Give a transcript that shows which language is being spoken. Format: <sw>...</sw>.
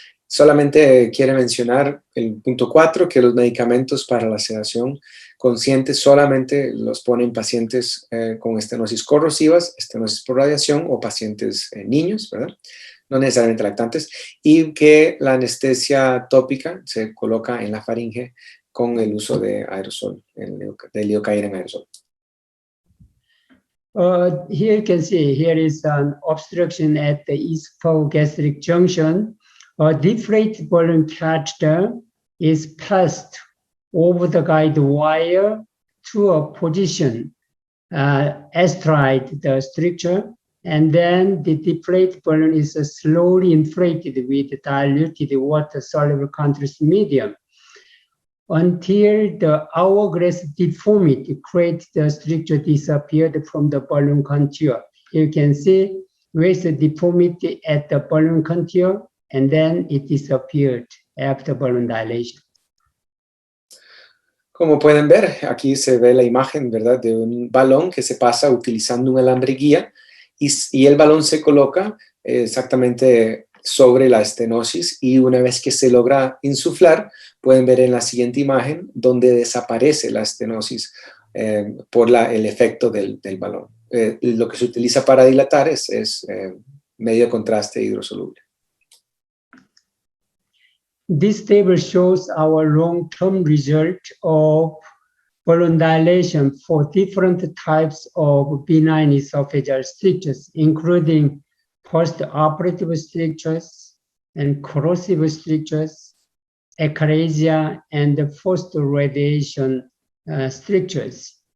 <es>Solamente quiere mencionar el punto 4, que los medicamentos para la sedación consciente solamente los ponen pacientes con estenosis corrosivas, estenosis por radiación o pacientes niños, ¿verdad? No necesariamente lactantes, y que la anestesia tópica se coloca en la faringe con el uso de aerosol, de lidocaína en aerosol.</es> <en>Here you can see, here is an obstruction at the esophageal junction. A deflated balloon catheter is passed over the guide wire to a position astride the structure, and then the deflated balloon is slowly inflated with diluted water-soluble contrast medium until the hourglass deformity creates the structure disappeared from the balloon contour. You can see where is the deformity at the balloon contour, and then it disappeared after balloon dilation.</en> <es>Como pueden ver, aquí se ve la imagen, ¿verdad?, de un balón que se pasa utilizando un alambre guía y el balón se coloca exactamente sobre la estenosis, y una vez que se logra insuflar, pueden ver en la siguiente imagen donde desaparece la estenosis por el efecto del balón. Lo que se utiliza para dilatar es medio de contraste hidrosoluble.</es> <en>This table shows our long-term result of balloon dilation for different types of benign esophageal strictures, including post-operative strictures and corrosive strictures, eclasia, and post-radiation strictures.</en>